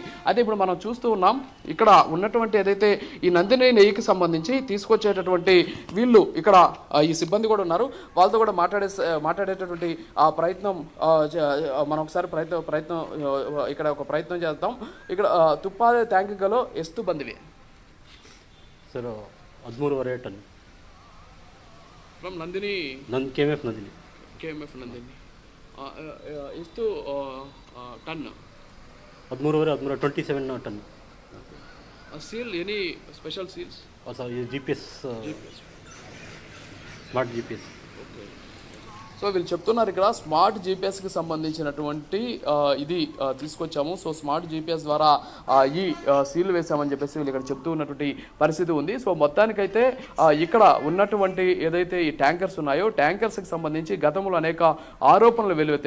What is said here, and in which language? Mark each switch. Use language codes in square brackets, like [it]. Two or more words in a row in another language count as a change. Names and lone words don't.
[te] అయితే ఇప్పుడు మనం చూస్తూ ఉన్నాం, ఇక్కడ ఉన్నటువంటి ఏదైతే ఈ నందిని నెయ్యికి సంబంధించి తీసుకొచ్చేటటువంటి వీళ్ళు ఇక్కడ ఈ సిబ్బంది కూడా ఉన్నారు. వాళ్ళతో కూడా మాట్లాడేటటువంటి ఆ ప్రయత్నం మనం ఒకసారి ప్రయత్నం ఇక్కడ ఒక ప్రయత్నం చేద్దాం. [kn] ఇక్కడ ತುಪ್ಪಾದ ಟ್ಯಾಂಕ್ಗಳು ಎಷ್ಟು ಬಂದಿವೆ ಸರ್? 13.5 ಟನ್ ಫ್ರಮ್ ನಂದಿನಿ KMF ನಂದಿನಿ ಎಷ್ಟು ಟನ್? 13.5 27 ಟನ್. [en] seal any special seals? GPS smart GPS. Okay. [te] సో వీళ్ళు చెప్తున్నారు ఇక్కడ [en] smart GPS [te] సంబంధించినటువంటి ఇది తీసుకొచ్చాము. సో [en] smart GPS [te] ద్వారా ఈ సీల్ వేసామని చెప్పేసి వీళ్ళు ఇక్కడ చెప్తూ ఉన్నటువంటి పరిస్థితి ఉంది. సో మొత్తానికైతే ఇక్కడ ఉన్నటువంటి ఏదైతే ఈ ట్యాంకర్స్ ఉన్నాయో ట్యాంకర్స్కి సంబంధించి గతంలో అనేక ఆరోపణలు వెలువెత్తాయి.